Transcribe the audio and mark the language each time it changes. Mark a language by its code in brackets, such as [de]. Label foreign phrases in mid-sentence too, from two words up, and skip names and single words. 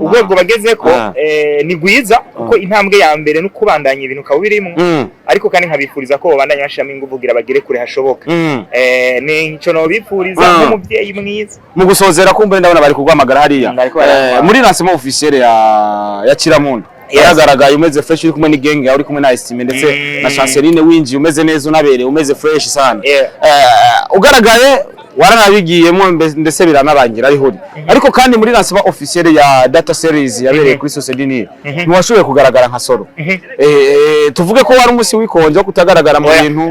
[rn] ubwego bageze ko ni gwiza kuko intambwe ya mbere no kubandanya ibintu kabirimo ariko kandi nkabifuriza ko babandanya bashiramo inguvugira bagere kure hashoboka ni ico no bifuriza nk'umuvyeyi mwiza mu gusozera kumbe ndabona bari kugwamagara hariya muri [fr] lancement officiel [rn] ya Kiramundo yagaragaye umeze fresh uri kumwe n'igenge yawe uri kumwe na Estime ndetse na Chanceline winjiye umeze neza unabere umeze fresh sana ugaragaye waranabigiyemo ndetse biranabangira ari huri ariko kandi muri [fr] lancement officiel [rn] ya [en] data series [rn] yabereye kuri Sociedinire ntiwashoboye kugaragara nka solo tuvuge ko wari umunsi wikonje kutagaragara mu bintu